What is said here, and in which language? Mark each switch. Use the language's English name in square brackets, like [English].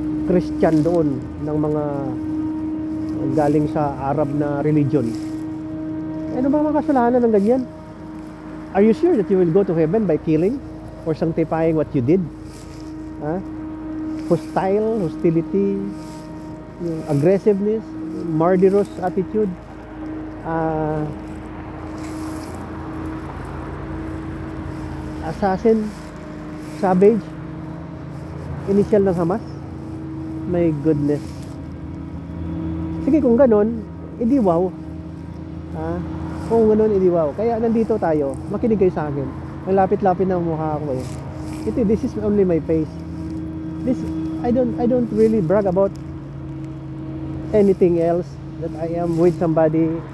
[Filipino] Christian doon ng mga galing sa Arab na religion. Ano ba mga kasalanan ng ganyan? [English] Are you sure that you will go to heaven by killing or sanctifying what you did? Hostility, yung aggressiveness, murderous attitude, assassin, savage, initial ng Hamas. My goodness. [Filipino] Sige, kung ganon, edi wow. Kung ganon, edi wow. Kaya nandito tayo, makinig kayo sa akin. Ang lapit-lapit na mukha ko eh. [English] This is only my face. I don't really brag about anything else, that I am with somebody.